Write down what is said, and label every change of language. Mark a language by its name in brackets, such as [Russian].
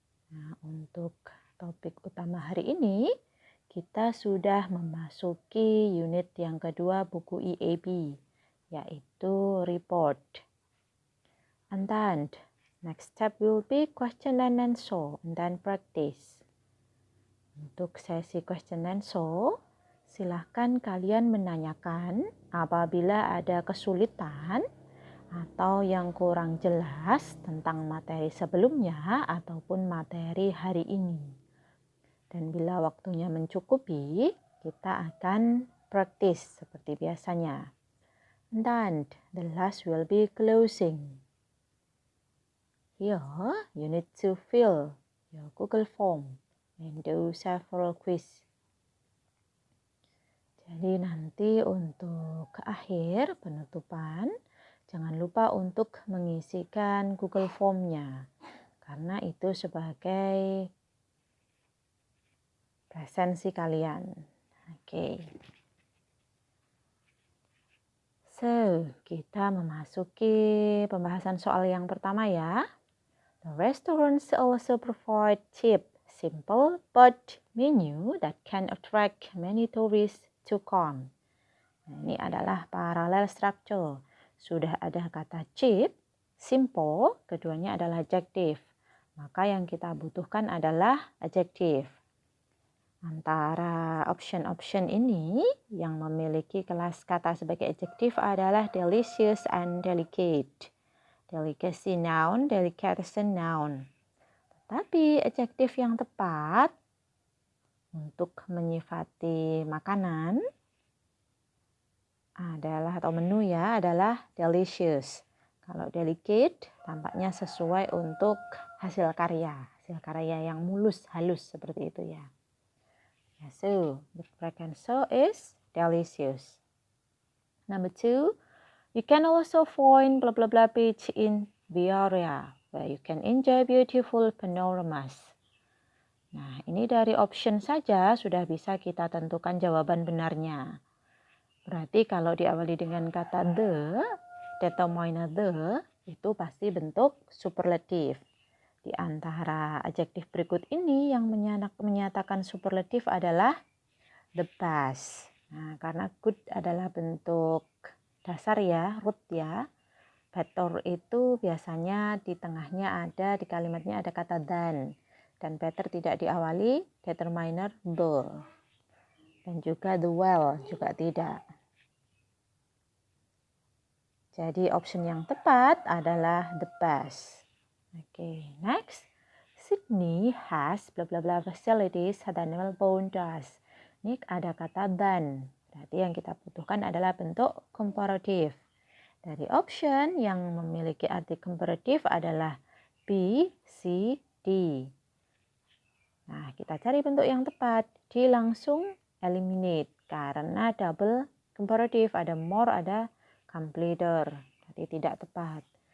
[Indonesian] Nah, untuk topik utama hari ini kita sudah memasuki unit yang kedua buku EAB, yaitu report. [English] And then next step will be question and answer and then practice. [Indonesian] Untuk sesi question and answer, silahkan kalian menanyakan apabila ada kesulitan atau yang kurang jelas tentang materi sebelumnya ataupun materi hari ini. Dan bila waktunya mencukupi, kita akan praktis seperti biasanya. [English] And then the last will be closing. Here, you need to fill your Google Form and do several quiz. [Indonesian] Jadi nanti untuk akhir penutupan, jangan lupa untuk mengisikan Google Form-nya, karena itu sebagai presensi kalian. Oke. So, kita memasuki pembahasan soal yang pertama ya. [English] The restaurants also provide cheap, simple, but menu that can attract many tourists to come. [Indonesian] Nah, ini adalah parallel structure. Sudah ada kata cheap, simple, keduanya adalah adjective. Maka yang kita butuhkan adalah adjective. Antara option-option ini yang memiliki kelas kata sebagai adjective adalah delicious and delicate. Delicacy noun, delicatessen noun. Tapi adjektif yang tepat untuk menyifati makanan adalah atau menu ya adalah delicious. Kalau delicate tampaknya sesuai untuk hasil karya yang mulus, halus seperti itu ya. [English] So the correct answer is delicious. Number 2, you can also find blah blah blah beach in the area where you can enjoy beautiful panoramas. [Indonesian] Nah, ini dari option saja sudah bisa kita tentukan jawaban benarnya. Berarti kalau diawali dengan kata the, determiner the, itu pasti bentuk superlatif. Di antara adjektif berikut ini yang menyatakan superlatif adalah the best. Nah, karena good adalah bentuk dasar ya, root ya. Better itu biasanya di tengahnya ada, di kalimatnya ada kata than. Dan better tidak diawali determiner the. Dan juga the well juga tidak. Jadi option yang tepat adalah the best. [English] Oke, next. Sydney has blah blah blah facilities than Melbourne does. [Indonesian] Ini ada kata than. Berarti yang kita butuhkan adalah bentuk komparatif. Dari option yang memiliki arti komparatif adalah B, C, D. Nah, kita cari bentuk yang tepat. D langsung eliminate karena double komparatif, ada more, ada completer. Jadi tidak tepat.